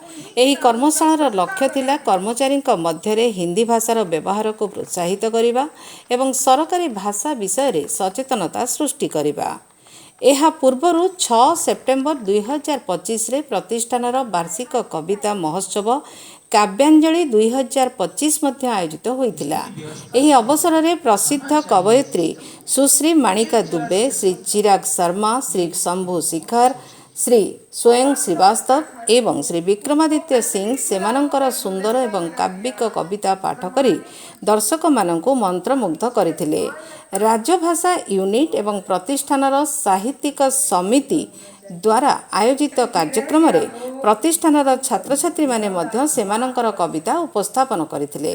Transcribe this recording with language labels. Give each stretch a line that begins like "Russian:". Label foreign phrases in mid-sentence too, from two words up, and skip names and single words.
Odia: ଏହି କର୍ମଶାଳାର ଲକ୍ଷ୍ୟ ଥିଲା କର୍ମଚାରୀ ମଧ୍ୟ ହିନ୍ଦୀ ଭାଷାର ବ୍ୟବହାର କୁ ପ୍ରୋତ୍ସାହିତ କରିବା ଏବଂ ସରକାରୀ ଭାଷା ବିଷୟ ରେ ସଚେତନତା ସୃଷ୍ଟି କରିବା। ଏହା ପୂର୍ବରୁ 6 ସେପ୍ଟେମ୍ବର 2025 ରେ ପ୍ରତିଷ୍ଠାନର ବାର୍ଷିକ କବିତା ମହୋତ୍ସବ କାବ୍ୟାଞ୍ଜଳି 2025 ମଧ୍ୟ ଆୟୋଜିତ ହୋଇଥିଲା। ଏହି ଅବସର ରେ ପ୍ରସିଦ୍ଧ କବୟିତ୍ରୀ ସୁଶ୍ରୀ ମାଣିକା ଦୁବେ, ଶ୍ରୀ ଚିରାଗ ଶର୍ମା, ଶ୍ରୀ ଶମ୍ଭୁ ଶିଖର, ଶ୍ରୀ ସ୍ୱୟଂ ଶ୍ରୀବାସ୍ତବ ଏବଂ ଶ୍ରୀ ବିକ୍ରମାଦିତ୍ୟ ସିଂହ ସେମାନଙ୍କର ସୁନ୍ଦର ଏବଂ କାବ୍ୟିକ କବିତା ପାଠ କରି ଦର୍ଶକ ମାନଙ୍କୁ ମନ୍ତ୍ରମୁଗ୍ଧ କରିଥିଲେ। ରାଜଭାଷା ୟୁନିଟ ଏବଂ ପ୍ରତିଷ୍ଠାନର ସାହିତ୍ୟିକ ସମିତି ଦ୍ୱାରା ଆୟୋଜିତ କାର୍ଯ୍ୟକ୍ରମ ରେ ପ୍ରତିଷ୍ଠାନର ଛାତ୍ର ଛାତ୍ରୀ ମାନେ ମଧ୍ୟ ସେମାନଙ୍କର କବିତା ଉପସ୍ଥାପନ କରିଥିଲେ।